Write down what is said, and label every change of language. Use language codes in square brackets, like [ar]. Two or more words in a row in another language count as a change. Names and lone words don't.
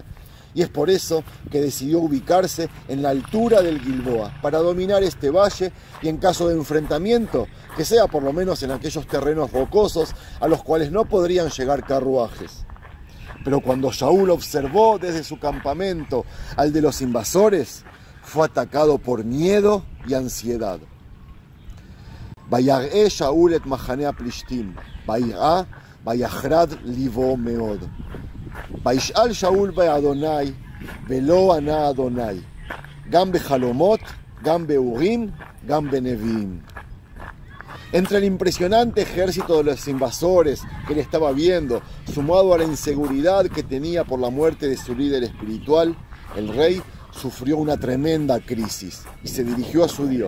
[es] Y es por eso que decidió ubicarse en la altura del Gilboa, para dominar este valle y en caso de enfrentamiento, que sea por lo menos en aquellos terrenos rocosos a los cuales no podrían llegar carruajes. Pero cuando Shaul observó desde su campamento al de los invasores, fue atacado por miedo y ansiedad. [he] ויראה שאול את מחנה הפלישתים, ויראה, ויחרד ליבו מאוד. וישאל שאול באדוני, ולא ענה אדוני. גם בחלומות גם באורים גם בנביאים. [es] Entre el impresionante ejército de los invasores que él estaba viendo, sumado a la inseguridad que tenía por la muerte de su líder espiritual, el rey sufrió una tremenda crisis y se dirigió a su Dios.